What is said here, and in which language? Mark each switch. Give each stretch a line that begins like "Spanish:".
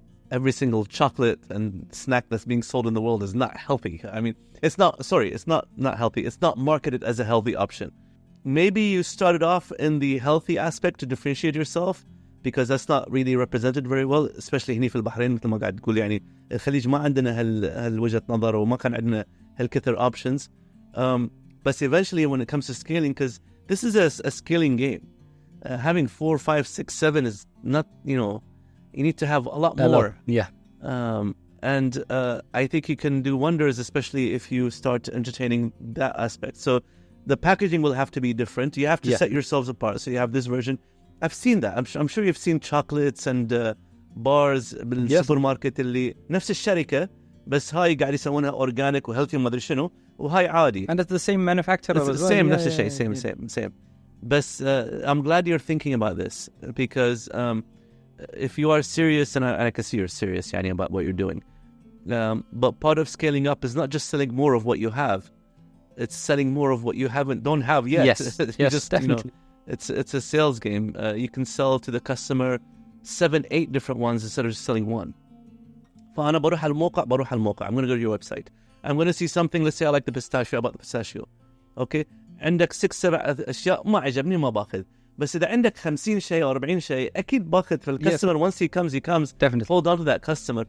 English: every single chocolate and snack that's being sold in the world is not healthy. I mean, it's not healthy. It's not marketed as a healthy option. Maybe you started off in the healthy aspect to differentiate yourself, because that's not really represented very well, especially
Arabic: هني في البحرين مثل ما قاعد تقول. يعني الخليج ما عندنا هالوجهة نظر وما كان عندنا هالكثر options.
English: But eventually when it comes to scaling, because this is a scaling game, having 4, 5, 6, 7 is not, you need to have a lot more. Yeah. And I think you can do wonders, especially if you start entertaining that aspect. So the packaging will have to be different. You have to set yourselves apart. So you have this version. I've seen that. I'm sure you've seen chocolates and bars
Arabic: بالسوبرماركت اللي نفس الشركة بس هاي قاعد يسوونها organic وhealthy وما أدري شنو وهاي عادي.
English: And it's the same manufacturer as well. Same
Arabic: نفس الشيء.
English: Same. But I'm glad you're thinking about this, because if you are serious, and I can see you're serious يعني about what you're doing, but part of scaling up is not just selling more of what you have. It's selling more of what you don't have yet. Yes, definitely. It's a sales game. You can sell to the customer 7, 8 different ones instead of just selling one.
Arabic: فأنا بروح على الموقع.
English: I'm going to go to your website. I'm going to see something. Let's say I like the pistachio. I bought the pistachio. Okay.
Arabic: عندك 6, 7 أشياء ما عجبني ما باخذ. بس إذا عندك 50 شيء أو 40 شيء أكيد باخذ.
English: فالcustomer once he comes. Definitely. Hold on to that customer.